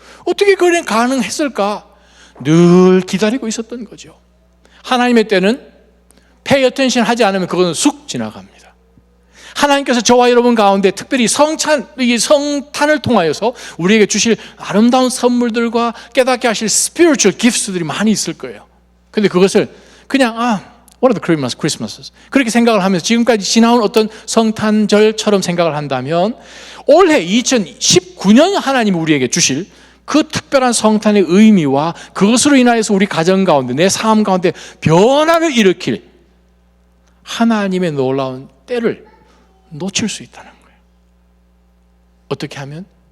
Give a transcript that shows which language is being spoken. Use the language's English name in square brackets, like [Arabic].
[Korean] 어떻게 그래 가능했을까? 늘 기다리고 있었던 거죠. 하나님의 때는 [English] pay attention [Korean] 하지 않으면 그것은 쑥 지나갑니다. 하나님께서 저와 여러분 가운데 특별히 이 성탄을 통하여서 우리에게 주실 아름다운 선물들과 깨닫게 하실 [English] spiritual gifts [Korean] 들이 많이 있을 거예요. 근데 그것을 그냥 [English] what are the Christmases? [Korean] 그렇게 생각을 하면서 지금까지 지나온 어떤 성탄절처럼 생각을 한다면 올해 2019년 하나님이 우리에게 주실 그 특별한 성탄의 의미와 그것으로 인하여서 우리 가정 가운데 내 삶 가운데 변화를 일으킬 하나님의 놀라운 때를 놓칠 수 있다는 거예요. 어떻게 하면?